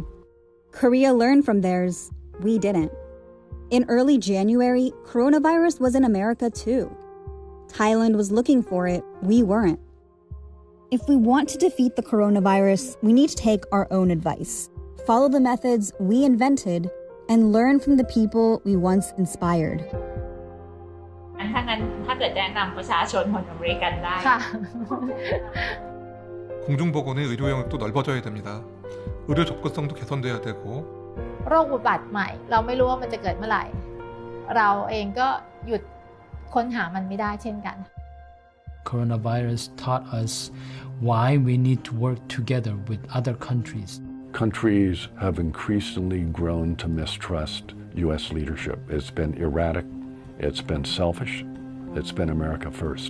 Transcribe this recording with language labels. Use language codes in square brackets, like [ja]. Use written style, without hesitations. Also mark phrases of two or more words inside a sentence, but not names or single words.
[en] Korea learned from theirs, we didn't. In early January, coronavirus was in America too. Thailand was looking for it, we weren't. If we want to defeat the coronavirus, we need to take our own advice, follow the methods we invented, and learn from the people we once inspired. [th] ถ้างั้นถ้าเกิดแนะนำประชาชนคนอเมริกันได้ [ko] 공중보건의 의료 영역도 넓어져야 됩니다. 의료 접근성도 개선돼야 되고 [th] โรคอุบัติใหม่เราไม่รู้ว่ามันจะเกิดเมื่อไหร่เราเองก็หยุดค้นหามันไม่ได้เช่นกัน [en] Coronavirus taught us why we need to work together with other countries. Countries have increasingly grown to mistrust U.S. leadership. It's been erratic, it's been selfish, it's been America first.